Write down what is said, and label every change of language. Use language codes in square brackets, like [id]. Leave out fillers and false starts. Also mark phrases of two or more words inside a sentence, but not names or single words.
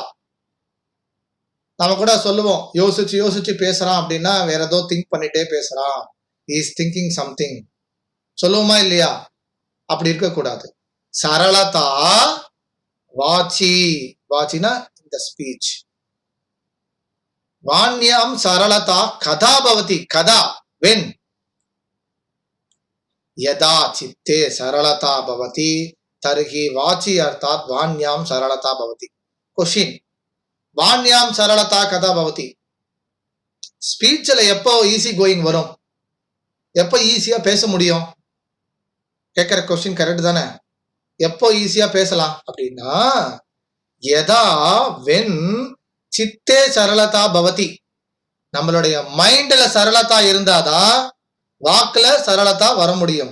[ta] நம்ம கூட சொல்லுவோம், யோசிச்சு பேசுறான் அப்படின்னா வேற ஏதோ திங்க் பண்ணிட்டே பேசுறான், [en] is thinking something [ta] சொல்லுவோமா இல்லையா? அப்படி இருக்கக்கூடாது. [sa] सरलता वाचिना [ta] இந்த ஸ்பீச். [sa] वाण्यां सरलता कदा भवति. கதா, [en] when? [sa] यदा चित्ते सरलता भवति तर्हि वाची अर्थात वाण्याम सरलता भवति. क्वेश्चन, वाण्याम सरलता कदा भवति? [ta] ஸ்பீச்ல எப்போ [en] easy going [ta] வரும்? எப்போ ஈஸியா பேச முடியும்? கேட்கிற [en] question correct [ta] தானே? எப்போ ஈஸியா பேசலாம் அப்படின்னா, யதா when [sa] चित्ते सरलता भवति, [ta] நம்மளுடைய மைண்ட்ல சரளதா இருந்தாதான் வாக்குல சரளதா வர முடியும்.